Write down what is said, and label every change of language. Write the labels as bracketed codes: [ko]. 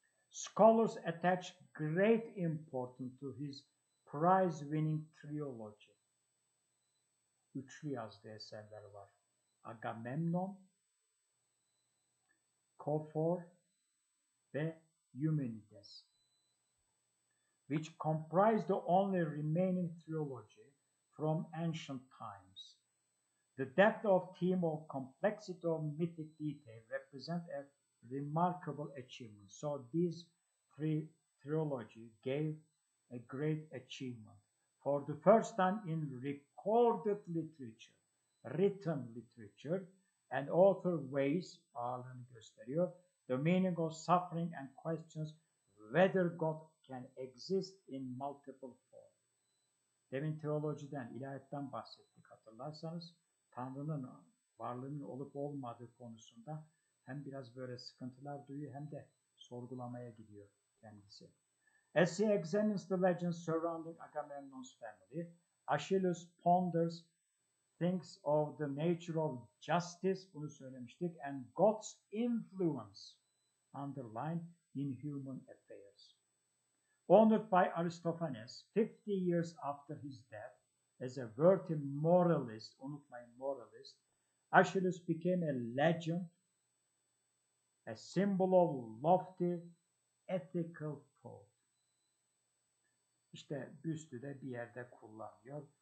[en] Scholars attach great importance to his prize-winning trilogy. [tr] Üçlü yazdığı eserleri var. [en] Agamemnon, Kofor ve Eumenides, which comprise the only remaining trilogy from ancient times. The depth of theme of complexity of mythic detail represent a remarkable achievement. So these three trilogy gave a great achievement. For the first time in recorded literature, written literature, and author weighs [tr] ağırlığını gösteriyor. [en] The meaning of suffering and questions whether God can exist in multiple forms. [tr] Demin teolojiden, ilahiyetten bahsettik hatırlarsanız. Tanrı'nın varlığının olup olmadığı konusunda hem biraz böyle sıkıntılar duyuyor hem de sorgulamaya gidiyor kendisi. [en] As he examines the legends surrounding Agamemnon's family, Achilles ponders, thinks of the nature of justice, [tr] bunu söylemiştik, [en] and God's influence underlined in human affairs. Honored by Aristophanes 50 years after his death, as a worthy moralist, [tr] unutmayın moralist, [en] Achilles became a legend, a symbol of lofty ethical thought. [tr] İşte büstü de bir yerde kullanıyor.